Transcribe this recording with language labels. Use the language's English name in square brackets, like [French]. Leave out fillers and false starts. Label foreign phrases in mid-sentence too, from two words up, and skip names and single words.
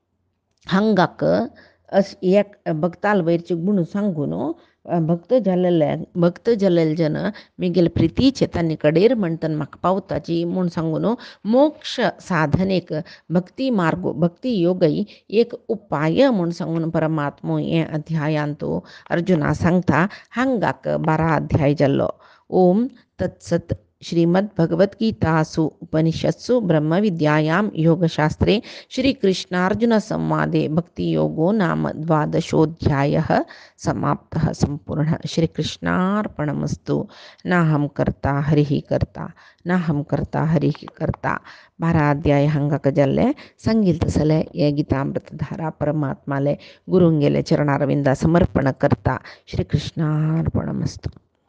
[Konkani] हांगाक एक भक्ताल वयरचे गुण सांगून भक्त जाल्ले जन मिगेल प्रितीचे तांणी कडेर म्हणटन म्हाका पावताची म्हूण सांगून मोक्ष साधनेक भक्ती मार्ग भक्ती योगय एक उपाय म्हूण सांगून परमात्मो हे अध्यायांत अर्जुना सांगता हांगाक 12 अध्याय जाल्लो [Sanskrit] ओम तत्सत श्रीमद्भगवद्गीतासु उपनिषत्सु ब्रह्मविद्यायां योगशास्त्रे श्रीकृष्णार्जुनसंवादे भक्तियोगो नाम 12ोऽध्यायः समाप्तः सम्पूर्णः श्रीकृष्णार्पणमस्तु नाहं कर्ता हरिः कर्ता नाहं कर्ता हरिः कर्ता [Konkani] 12 अध्याय हंगाक जाल्ले संगीत सले हे गीतामृतधारा परमात्माले गुरुंगेले चरणारविंदा समर्पण करता [Sanskrit] श्रीकृष्णार्पणमस्तु।